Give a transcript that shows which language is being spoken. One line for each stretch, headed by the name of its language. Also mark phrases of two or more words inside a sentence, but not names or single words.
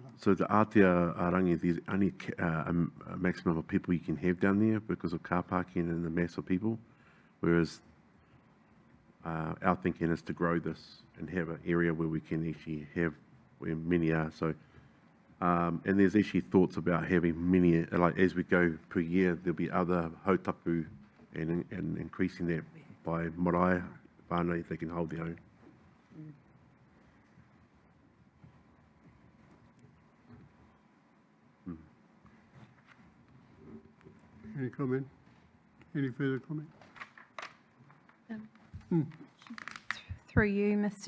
English: so the Aotea Rangi, there's only a maximum of people you can have down there because of car parking and the mass of people, whereas our thinking is to grow this and have an area where we can actually have where many are. So, and there's actually thoughts about having many, like as we go per year, there'll be other hautapu and increasing that by
Māori: marae whānau,
English: they can hold their own. Any comment? Any further comment? Through you, Mr.